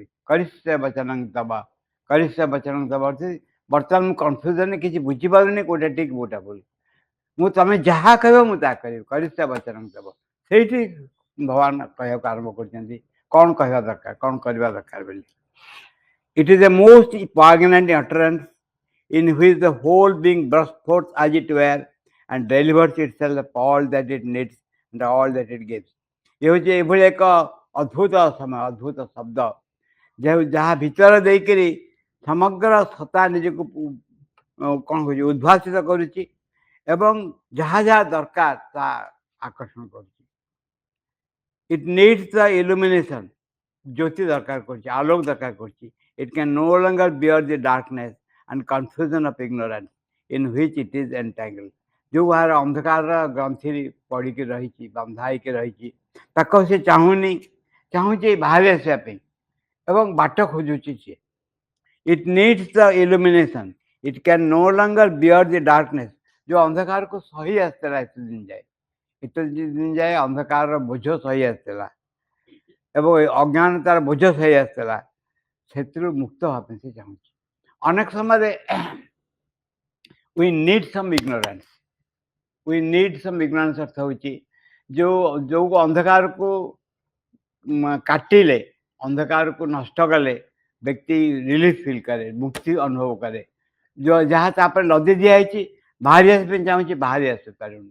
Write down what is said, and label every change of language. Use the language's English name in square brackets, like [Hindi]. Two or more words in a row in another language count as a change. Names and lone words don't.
[Sanskrit] କରିଷ୍ୟ ବଚନଂ ତବ, କରିଷ୍ୟ ବଚନଂ ତବ [Odia] ଅର୍ଥ ବର୍ତ୍ତମାନ ମୁଁ କନଫ୍ୟୁଜନରେ କିଛି ବୁଝିପାରୁନି କୋଉଟା ଠିକ୍ କୋଉଟା ଭୁଲ। ମୁଁ ତମେ ଯାହା କହିବ ମୁଁ ତାହା କରିବି, [Sanskrit] କରିଷ୍ୟ ବଚନଂ ତବ। [Odia] ସେଇଠି ଭଗବାନ କହିବାକୁ ଆରମ୍ଭ କରିଛନ୍ତି କ'ଣ କହିବା ଦରକାର, କ'ଣ କରିବା ଦରକାର ବୋଲି। [English] It is the most poignant utterance in which the whole being bursts forth as it were and delivers itself all that it needs and all that it gives. [Odia] ଏ ହେଉଛି ଏଭଳି ଏକ ଅଦ୍ଭୁତ ସମୟ, ଅଦ୍ଭୁତ ଶବ୍ଦ ଯାହା ଭିତର ଦେଇକରି ସମଗ୍ର ସତ୍ତା ନିଜକୁ କ'ଣ କହୁଛି ଉଦ୍ଭାସିତ କରୁଛି ଏବଂ ଯାହା ଯାହା ଦରକାର ତାହା ଆକର୍ଷଣ କରୁଛି। [English] It needs the illumination, [Odia] ଜ୍ୟୋତି ଦରକାର କରୁଛି, ଆଲୋକ ଦରକାର କରୁଛି। [English] It can no longer bear the darkness and confusion of ignorance in which it is entangled. [Odia] ଯେଉଁ ଭାବରେ ଅନ୍ଧକାରର ଗ୍ରନ୍ଥି ପଡ଼ିକି ରହିଛି, ବନ୍ଧା ହେଇକି ରହିଛି, ତାକୁ ସେ ଚାହୁଁଛି ବାହାରି ଆସିବା ପାଇଁ ଏବଂ ବାଟ ଖୋଜୁଛି ସିଏ। [English] It needs the illumination, it can no longer bear the darkness। [Odia] ଯେଉଁ ଅନ୍ଧକାରକୁ ସହି ଆସିଥିଲା ଏତେ ଦିନ ଯାଏ ଅନ୍ଧକାରର ବୋଝ ସହି ଆସିଥିଲା ଏବଂ ଅଜ୍ଞାନତାର ବୋଝ ସହି ଆସିଥିଲା, ସେଥିରୁ ମୁକ୍ତ ହେବା ପାଇଁ ସେ ଚାହୁଁଛି। ଅନେକ ସମୟରେ [English] we need some ignorance [Odia] ଅର୍ଥ ହେଉଛି ଯେଉଁ ଅନ୍ଧକାରକୁ କାଟିଲେ, ଅନ୍ଧକାରକୁ ନଷ୍ଟ କଲେ ବ୍ୟକ୍ତି [English] relief feel [Odia] କରେ, ମୁକ୍ତି ଅନୁଭବ କରେ। ଯାହା ତାପରେ ଲଦି ଦିଆହେଇଛି ବାହାରି ଆସିବା ପାଇଁ ଚାହୁଁଛି, ବାହାରି ଆସିପାରୁନି।